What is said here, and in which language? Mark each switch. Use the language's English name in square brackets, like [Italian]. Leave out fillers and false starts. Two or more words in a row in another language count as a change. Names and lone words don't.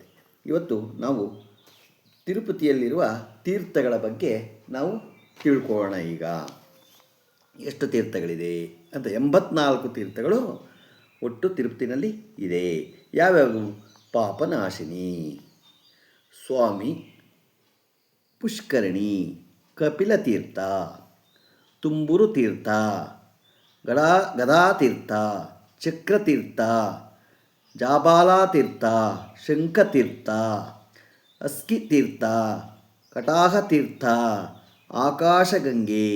[Kannada] ಇವತ್ತು ನಾವು ತಿರುಪತಿಯಲ್ಲಿರುವ ತೀರ್ಥಗಳ ಬಗ್ಗೆ ನಾವು ತಿಳ್ಕೊಳ್ಳೋಣ. ಈಗ ಎಷ್ಟು ತೀರ್ಥಗಳಿದೆ ಅಂತ. 84 ತೀರ್ಥಗಳು ಒಟ್ಟು ತಿರುಪತಿನಲ್ಲಿ ಇದೆ. ಯಾವ್ಯಾವುದು? ಪಾಪನಾಶಿನಿ, ಸ್ವಾಮಿ ಪುಷ್ಕರಣಿ, ಕಪಿಲ ತೀರ್ಥ, ತುಂಬುರು ತೀರ್ಥ, ಗದಾತೀರ್ಥ, ಚಕ್ರತೀರ್ಥ, ಜಾಬಾಲತೀರ್ಥ, ಶಂಖತೀರ್ಥ, ಅಸ್ಕಿತೀರ್ಥ, ಕಟಾಹತೀರ್ಥ, ಆಕಾಶಗಂಗೆ,